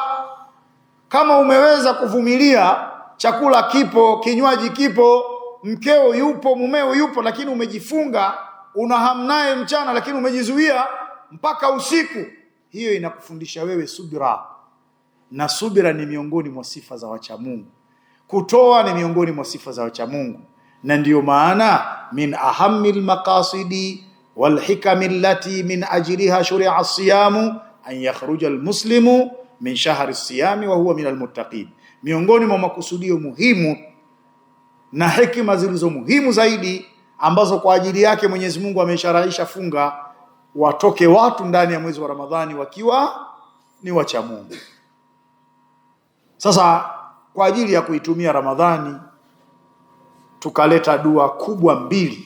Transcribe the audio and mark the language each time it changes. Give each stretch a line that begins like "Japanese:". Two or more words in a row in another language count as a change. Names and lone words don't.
Swahili: Kama umeweza kuvumilia, chakula kipo, kinywaji kipo, mkeo yupo, mumeo yupo, lakini umejifunga, una hamu naye mchana lakini umejizuia mpaka usiku, hiyo inakufundisha wewe subira. Na subira ni miongoni mwa sifa za wacha Mungu. Kutoa ni miongoni mwa sifa za wacha Mungu. Na ndiyo maana
Arabic: من أهم المقاصد والحكم التي من أجلها شرع الصيام أن يخرج المسلم من شهر الصيام وهو من المتقين.
Swahili: Miongoni mwa makusudio muhimu na hekima zilizo muhimu zaidi ambazo kwa ajili yake Mwenyezi Mungu amesharahisha funga, watoke watu ndani ya mwezi wa Ramadhani wakiwa ni wacha Mungu. Sasa kwa ajili ya kuitumia Ramadhani tukaleta dua kubwa mbili.